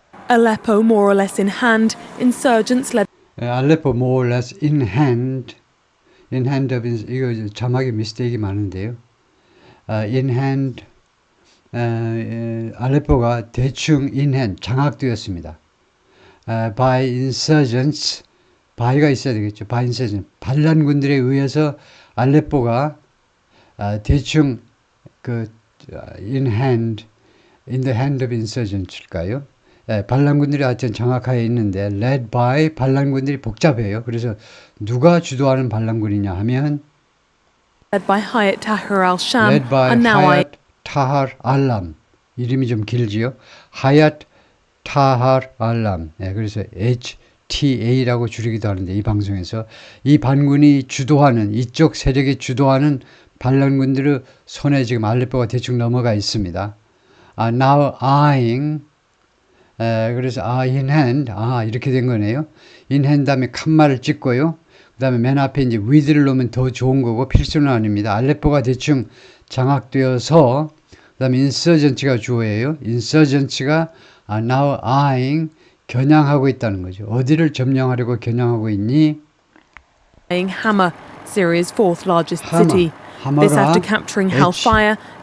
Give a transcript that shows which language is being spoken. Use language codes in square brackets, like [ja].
[en] Aleppo more or less in hand, insurgents led. Aleppo more or less in hand of [ko] 이거 자막에 미스테이크 많은데요. [en] In hand [ko] 알레포가 대충 in hand 장악되었습니다. [en] By insurgents [ko] by가 있어야 되겠죠. [en] By insurgents [ko] 반란군들에 의해서 알레포가 대충 [en] in the hand of insurgents일까요? [ko] 반란군들이 하여튼 장악하에 있는데 [en] led by [ko] 반란군들이 복잡해요. 그래서 누가 주도하는 반란군이냐 하면 [en] led by Hayat Tahrir al-Sham led by and now [ko] Hayat Tahrir al-Sham 이름이 좀 길지요. Hayat Tahrir al-Sham 그래서 HTA라고 줄이기도 하는데 이 방송에서 이 반군이 주도하는 이쪽 세력이 주도하는 반란군들의 손에 지금 알레포가 대충 넘어가 있습니다. [en] Now eyeing [ko] 그래서 in hand 이렇게 된 거네요. in hand 다음에 칸말을 찍고요. 그 다음에 맨 앞에 이제 with를 넣으면 더 좋은 거고 필수는 아닙니다. 알레포가 대충 장악되어서 그 다음에 insurgents가 주어예요. insurgents가 [en] now eyeing [ko] 겨냥하고 있다는 거죠. 어디를 점령하려고 겨냥하고 있니? [en] Hama, Syria's fourth largest city. This after capturing Hellfire,